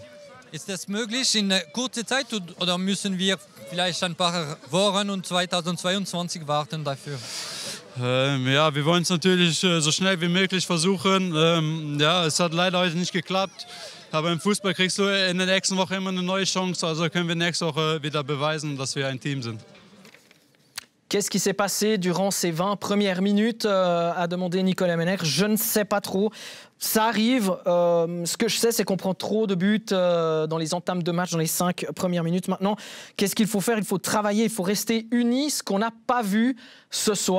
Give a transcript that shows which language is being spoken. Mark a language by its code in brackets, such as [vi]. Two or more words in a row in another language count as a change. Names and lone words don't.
[de] Ist das möglich in kurzer Zeit oder müssen wir vielleicht ein paar Wochen und 2022 warten dafür? Ja, wir wollen es natürlich so schnell wie möglich versuchen. Ja, es hat leider heute nicht geklappt. Aber im Fußball kriegst du in der nächsten Woche immer eine neue Chance. Also können wir nächste Woche wieder beweisen, dass wir ein Team sind. [fr] Qu'est-ce qui s'est passé durant ces 20 premières minutes a demandé Nicolas Mener. Je ne sais pas trop. Ça arrive. Ce que je sais, c'est qu'on prend trop de buts dans les entames de match, dans les 5 premières minutes. Maintenant, qu'est-ce qu'il faut faire? Il faut travailler, il faut rester unis, ce qu'on n'a pas vu ce soir.